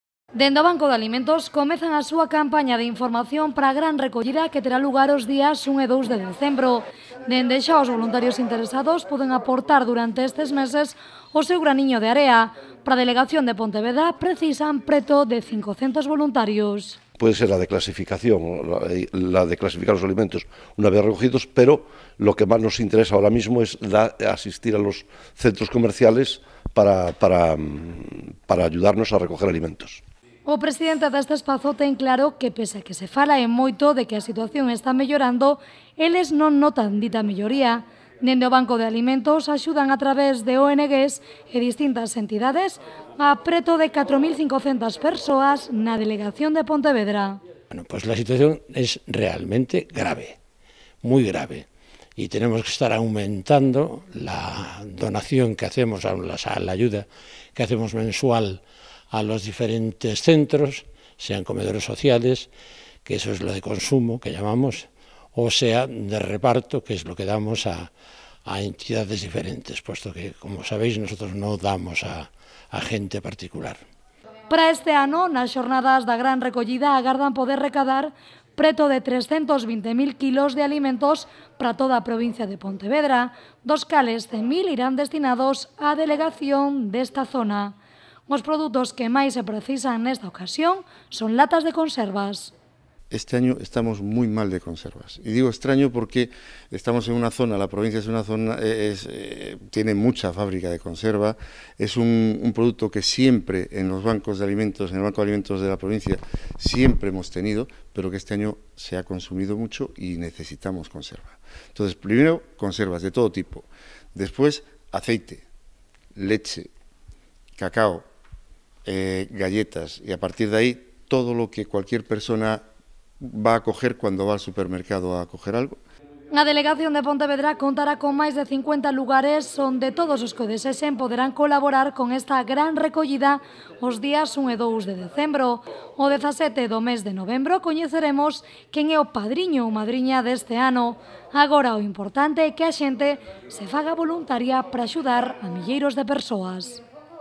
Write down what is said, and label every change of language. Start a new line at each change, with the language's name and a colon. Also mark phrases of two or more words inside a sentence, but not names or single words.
Galician: Dende o Banco de Alimentos comezan a súa campaña de información para a gran recollida que terá lugar os días 1 e 2 de decembro. Dende xa os voluntarios interesados poden aportar durante estes meses o seu graniño de area. Para a delegación de Pontevedra precisan preto de 500 voluntarios.
Spanish: Puede ser la de clasificación, la de clasificar los alimentos una vez recogidos, pero lo que más nos interesa ahora mismo es asistir a los centros comerciales para ayudarnos a recoger alimentos.
Galician: O presidente deste espazo ten claro que, pese a que se fala en moito de que a situación está mellorando, eles non notan dita melloría. Dende o Banco de Alimentos axudan a través de ONGs e distintas entidades a preto de 4.500 persoas na delegación de Pontevedra.
Spanish: Bueno, pues la situación es realmente grave, muy grave, y tenemos que estar aumentando la donación que hacemos, a la ayuda que hacemos mensual a los diferentes centros, sean comedores sociales, que eso es lo de consumo que llamamos, o sea de reparto, que es lo que damos a entidades diferentes, puesto que, como sabéis, nosotros no damos a gente particular.
Galician: Para este ano, nas xornadas da gran recollida, agardan poder recadar preto de 320.000 kilos de alimentos para toda a provincia de Pontevedra, dos cales 100.000 irán destinados á delegación desta zona. Os produtos que máis se precisan nesta ocasión son latas de conservas.
Spanish: Este año estamos muy mal de conservas. Y digo extraño porque estamos en una zona, la provincia es una zona, tiene mucha fábrica de conserva, es un producto que siempre en los bancos de alimentos, en el Banco de Alimentos de la provincia, siempre hemos tenido, pero que este año se ha consumido mucho y necesitamos conserva. Entonces, primero, conservas de todo tipo. Después, aceite, leche, cacao, galletas, y a partir de ahí, todo lo que cualquier persona va a coger cuando va al supermercado a coger algo.
Galician: A delegación de Pontevedra contará con máis de 50 lugares onde todos os que o desexen poderán colaborar con esta gran recollida os días 1 e 2 de decembro. O 17 do mes de novembro coñeceremos quen é o padriño ou madriña deste ano. Agora o importante é que a xente se faga voluntaria para axudar a milleiros de persoas.